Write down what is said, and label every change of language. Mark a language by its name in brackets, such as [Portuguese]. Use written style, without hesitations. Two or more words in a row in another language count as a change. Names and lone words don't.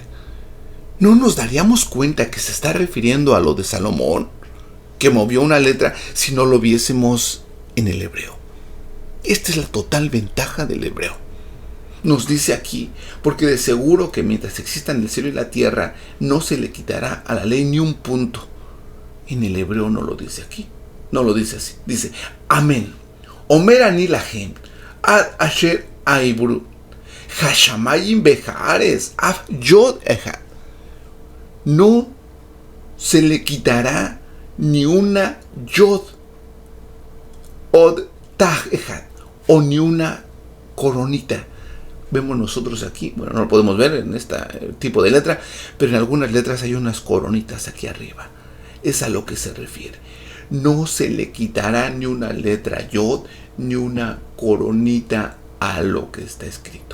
[Spanish] ¿No nos daríamos cuenta que se está refiriendo a lo de Salomón, que movió una letra, si no lo viésemos en el hebreo? Esta es la total ventaja del hebreo. Nos dice aquí, porque de seguro que mientras existan el cielo y la tierra, no se le quitará a la ley ni un punto. En el hebreo no lo dice aquí, no lo dice así. Dice, amén. [Hebrew] אומר אני להם עד אשר יעברו השמים והארץ אף יוד אחד. [Spanish] No se le quitará ni una yod, [Hebrew] או תג אחד, [Spanish] o ni una coronita. Vemos nosotros aquí, bueno, no lo podemos ver en este tipo de letra, pero en algunas letras hay unas coronitas aquí arriba. Es a lo que se refiere. No se le quitará ni una letra yod, ni una coronita a lo que está escrito.